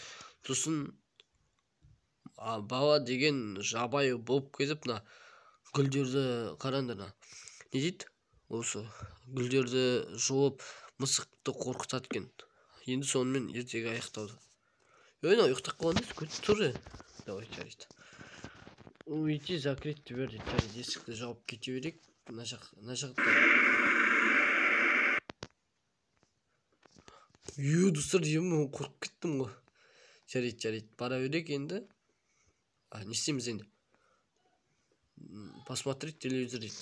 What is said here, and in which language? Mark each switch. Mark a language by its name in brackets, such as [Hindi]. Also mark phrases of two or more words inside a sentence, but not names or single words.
[Kazakh] Сосын бала деген жабайы болып кетіп, мына гүлдерді қараңдар. Не дейді? Осы гүлдерді жұлып мысықты қорқытады екен. Енді сонымен ертегі аяқталды. Öyle ұйықтап қалған емес, тұр. Давай, жарайды. [Russian] Уйти, закрыть дверь. [Kazakh] Жарайды, есікті жауып кете берейік. Мына жақта. Достар, деймін, қорқып кеттім ғой. Жарайды, бара берейік енді. Не істейміз енді? [Russian] Посмотреть телевизор дейді.